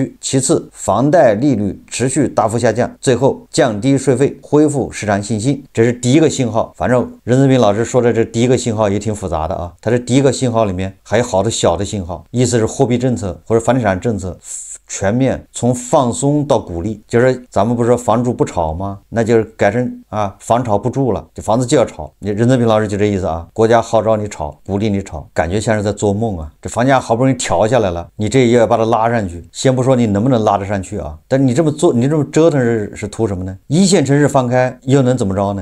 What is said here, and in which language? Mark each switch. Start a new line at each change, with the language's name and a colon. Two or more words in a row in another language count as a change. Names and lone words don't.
Chinese: 其次，房貸利率持續大幅下降，最後降低稅費，恢復市場信心，這是第一個信號。反正任澤平老師說的這第一個信號也挺複雜的啊，他這第一個信號裡面還有好多小的信號，意思是貨幣政策或者房地產政策全面從放鬆到鼓勵，就是咱們不是说房住不炒嗎？那就是改成啊房炒不住了，这房子就要炒。你任澤平老師就這意思啊，國家號召你炒，鼓勵你炒，感覺像是在做夢啊。這房價好不容易調下來了，你這也要把它拉上去，先不說你能不能拉得上去啊，但你這麼做，你這麼折騰是圖什麼呢？1線城市放開又能怎麼着呢？